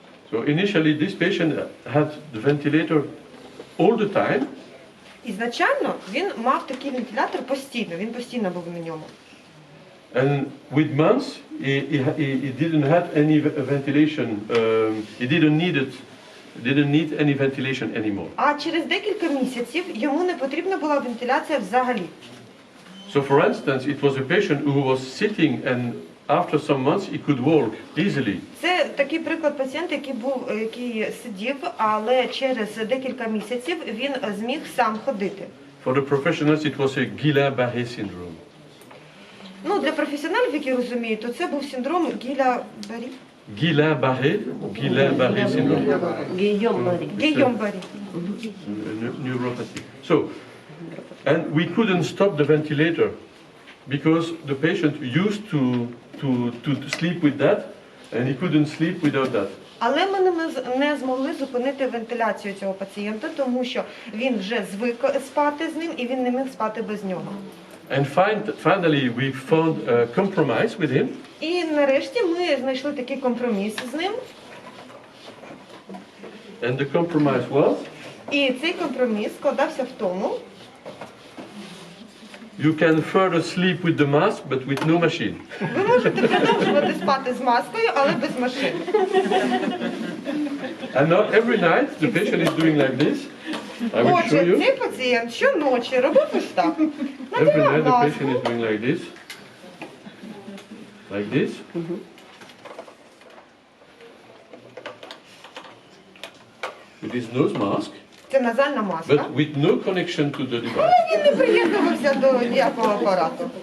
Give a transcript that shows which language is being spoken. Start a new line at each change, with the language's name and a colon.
English: So initially this patient had the ventilator all the time,
Ukrainian: Ізначально він мав такий вентилятор постійно, він постійно був на ньому.
English: and with months he didn't have any ventilation. He didn't need any ventilation anymore.
Ukrainian: А через декілька місяців йому не потрібна була вентиляція взагалі.
English: So for instance, it was a patient who was sitting and after some months he could walk easily.
Ukrainian: Це такий приклад пацієнта, який сидів, але через декілька місяців він зміг сам ходити.
English: For the professionals it was a Guillain-Barré syndrome.
Ukrainian: Ну, для професіоналів, які розуміють, то це був синдром Гіля-Барі.
English: Guillain-Barré syndrome.
Ukrainian: Гійом-Барі.
English: Neuropathy. So, and we couldn't stop the ventilator because the patient used to sleep with that, and he couldn't sleep without that.
Ukrainian: Але ми не змогли зупинити вентиляцію цього пацієнта, тому що він вже звик спати з ним і він не міг спати без нього.
English: And finally we found a compromise with him.
Ukrainian: І нарешті ми знайшли такий компроміс з ним.
English: And the compromise was,
Ukrainian: І цей компроміс складався в тому,
English: you can further sleep with the mask, but with no machine.
Ukrainian: ви можете продовжувати спати з маскою, але без машини.
English: And now every night the patient is doing like this. I will show
Ukrainian: Отже,
English: you.
Ukrainian: цей пацієнт щоночі робив ось так.
English: Every
Ukrainian: Надівав
English: night the
Ukrainian: маску.
English: patient is doing like this. Like this. With his nose mask,
Ukrainian: Це назальна маска.
English: but with no connection to the device.
Ukrainian: Він не приєднувався до ніякого апарату.